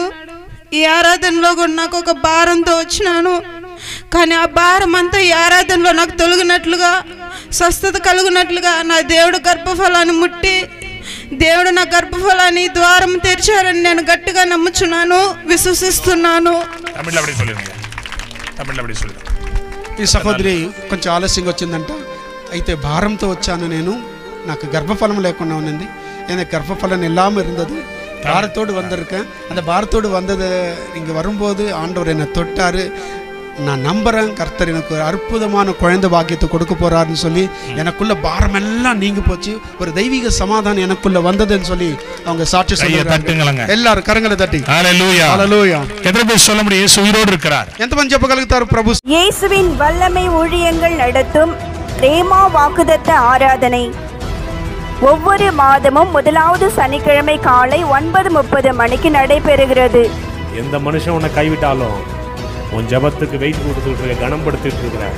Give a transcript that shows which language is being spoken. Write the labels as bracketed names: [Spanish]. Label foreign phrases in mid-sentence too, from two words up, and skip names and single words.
[Telugu] ఈ ఆరాధనలో కూడా నాకు ఒక భారంతో వచ్చినాను, కానీ ఆ భారం అంతా ఈ ఆరాధనలో నాకు తొలగినట్లుగా, స్వస్థత కలుగునట్లుగా నా దేవుడు గర్భఫలాన్ని ముట్టి, దేవుడు నా గర్భఫలాన్ని ద్వారం తెరిచారని నేను గట్టిగా నమ్ముచున్నాను, విశ్వసిస్తున్నాను. ఈ సహోదరి కొంచెం ఆలస్యంగా వచ్చిందంట. అయితే భారంతో వచ్చాను నేను, నాకు గర్భఫలం లేకుండా ఉన్నది. [Tamil] எனக்கு கர்ப்பஃபலன் இல்லாமல் இருந்தது. பாரத்தோடு வந்திருக்கேன். அந்த பாரத்தோடு வந்தது இங்கே வரும்போது ஆண்டவர் என்னை தொட்டார். நான் நம்புகிறேன், கர்த்தர் எனக்கு ஒரு அற்புதமான குழந்தை பாக்கியத்தை கொடுக்க போகிறாருன்னு சொல்லி எனக்குள்ள பாரமெல்லாம் நீங்கி போச்சு. ஒரு தெய்வீக சமாதானம் எனக்குள்ள வந்ததுன்னு சொல்லி அவங்க சாட்சி சொல்லுறாங்க. எல்லாரும் கரங்களை தட்டி ஹல்லேலூயா ஹல்லேலூயா. எத்தனை பேர் சொல்ல முடியும் இயேசு உயிரோடு இருக்கிறார்? [Telugu] ఎంతమంది చెప్పగలుగుతారు ప్రభు? [Tamil] இயேசுவின் வல்லமை ஊழியங்கள் நடத்தும் ரேமா வாக்குதத்த ஆராதனை ஒவ்வொரு மாதமும் முதலாவது சனிக்கிழமை காலை 9:30 மணிக்கு நடைபெறுகிறது. எந்த மனுஷன் உன்னை கைவிட்டாலும் உன் ஜபத்துக்கு வெயிட் கொடுத்துட்டு இருக்க, கனப்படுத்திட்டு இருக்கிறார்.